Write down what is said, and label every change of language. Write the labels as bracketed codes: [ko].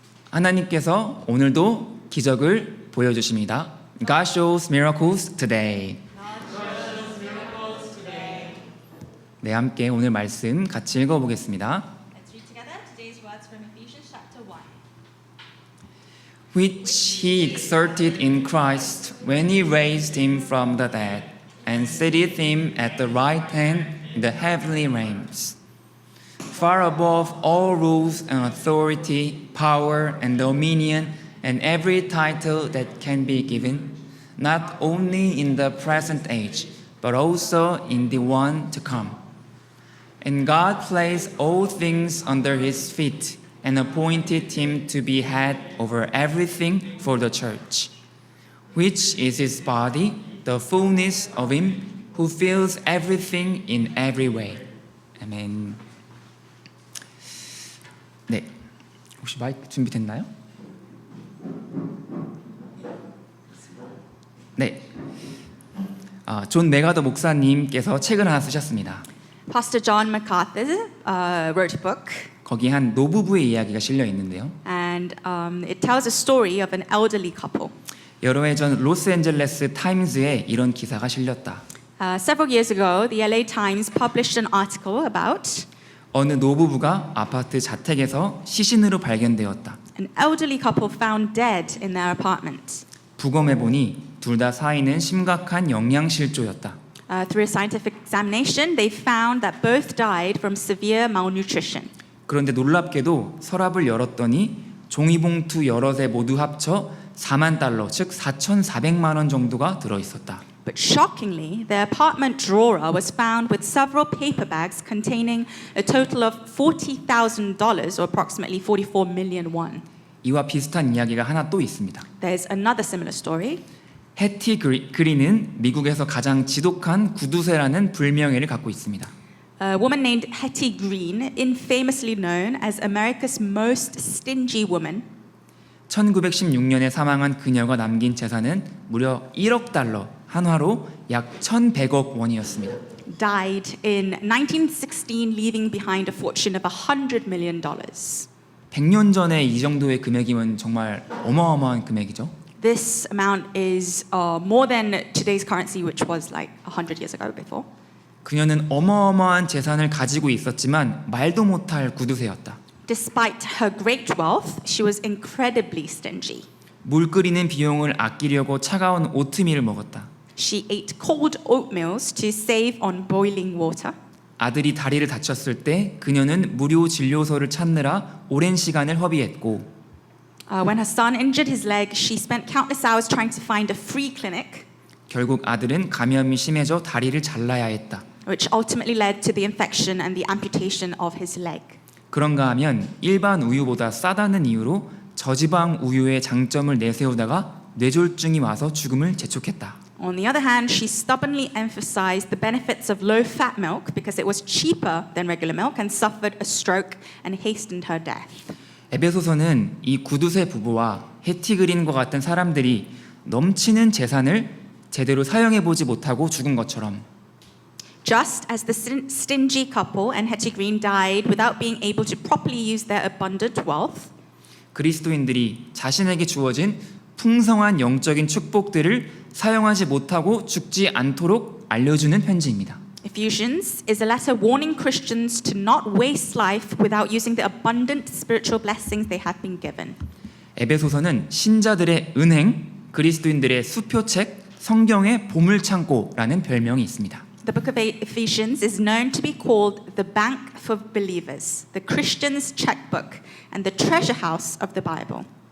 [ko] 하나님께서 오늘도 기적을 보여주십니다. [en] God shows miracles today. [ko] 네, 함께 오늘 말씀 같이 읽어보겠습니다. [en] Let's read together today's words from Ephesians chapter 1. Which he exerted in Christ when he raised him from the dead and seated him at the right hand in the heavenly realms, far above all rules and authority, power and dominion, and every title that can be given, not only in the present age, but also in the one to come. And God placed all things under his feet and appointed him to be head over everything for the church, which is his body, the fullness of him who fills everything in every way. [ko] 아멘. 네, 혹시 마이크 준비됐나요? 네, 존 메가더 목사님께서 책을 하나 쓰셨습니다. [en] Pastor John MacArthur wrote a book, [ko] 거기 한 노부부의 이야기가 실려 있는데요. [en] and it tells a story of an elderly couple. [ko] 여러 해 전 로스앤젤레스 타임즈에 이런 기사가 실렸다. [en] Several years ago, the LA Times published an article about [ko] 어느 노부부가 아파트 자택에서 시신으로 발견되었다. [en] an elderly couple found dead in their apartment. [ko] 부검해 보니 둘 다 사인은 심각한 영양실조였다. [en] Through a scientific examination, they found that both died from severe malnutrition. [ko] 그런데 놀랍게도 서랍을 열었더니 종이봉투 여럿에 모두 합쳐 4만 달러, 즉 4,400만 원 정도가 들어 있었다. [en] But shockingly, their apartment drawer was found with several paper bags containing a total of $40,000 or approximately 44 million won. [ko] 이와 비슷한 이야기가 하나 또 있습니다. [en] There's another similar story. [ko] 해티 그린은 미국에서 가장 지독한 구두쇠라는 불명예를 갖고 있습니다. [en] A woman named Hetty Green, infamously known as America's most stingy woman, [ko] 1916년에 사망한 그녀가 남긴 재산은 무려 1억 달러, 한화로 약 1,100억 원이었습니다. [en] died in 1916, leaving behind a fortune of $100 million. [ko] 100년 전에 이 정도의 금액이면 정말 어마어마한 금액이죠. [en] This amount is more than today's currency, which was like 100 years ago before. [ko] 그녀는 어마어마한 재산을 가지고 있었지만 말도 못할 구두쇠였다. [en] Despite her great wealth, she was incredibly stingy. [ko] 물 끓이는 비용을 아끼려고 차가운 오트밀을 먹었다. [en] She ate cold oatmeals to save on boiling water. [ko] 아들이 다리를 다쳤을 때 그녀는 무료 진료소를 찾느라 오랜 시간을 허비했고 [en] When her son injured his leg, she spent countless hours trying to find a free clinic, [ko] 결국 아들은 감염이 심해져 다리를 잘라야 했다. [en] which ultimately led to the infection and the amputation of his leg. [ko] 그런가 하면 일반 우유보다 싸다는 이유로 저지방 우유의 장점을 내세우다가 뇌졸중이 와서 죽음을 재촉했다. [en] On the other hand, she stubbornly emphasized the benefits of low-fat milk because it was cheaper than regular milk and suffered a stroke and hastened her death. [ko] 에베소서는 이 구두쇠 부부와 해티 그린과 같은 사람들이 넘치는 재산을 제대로 사용해 보지 못하고 죽은 것처럼 [en] Just as the stingy couple and Hetty Green died without being able to properly use their abundant wealth, [ko] 그리스도인들이 자신에게 주어진 풍성한 영적인 축복들을 사용하지 못하고 죽지 않도록 알려주는 편지입니다. [en] Ephesians is a letter warning Christians to not waste life without using the abundant spiritual blessings they have been given. [ko] 에베소서는 신자들의 은행, 그리스도인들의 수표책, 성경의 보물창고라는 별명이 있습니다. [en] The book of Ephesians is known to be called the bank for believers, the Christian's checkbook, and the treasure house of the Bible.